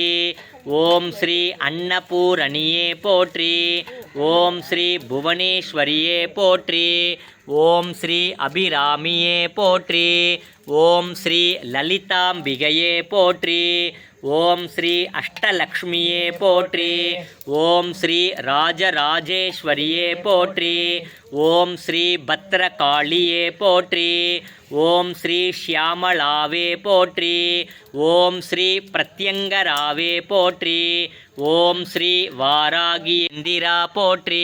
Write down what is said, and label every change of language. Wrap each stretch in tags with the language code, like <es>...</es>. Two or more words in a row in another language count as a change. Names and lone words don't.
<ta>ஓம் ஸ்ரீ அன்னபூரணியே போற்றி। ஓம் ஸ்ரீ புவனேஸ்வரியே போற்றி। ஓம் ஸ்ரீ அபிராமியே போற்றி। ஓம் ஸ்ரீ லலிதாம்பிகையே போற்றி। ஓம் ஸ்ரீ அஷ்டலக்ஷ்மியே போற்றி। ஓம் ஸ்ரீ ராஜராஜேஸ்வரியே போற்றி. ஓம் ஸ்ரீ பத்ரகாளியே போற்றி. ஓம் ஸ்ரீ ஷியாமளாவே போற்றி. ஓம் ஸ்ரீ பிரத்யங்கராவே போற்றி. ஓம் ஸ்ரீ வாராகி இந்திரா போற்றி.</ta>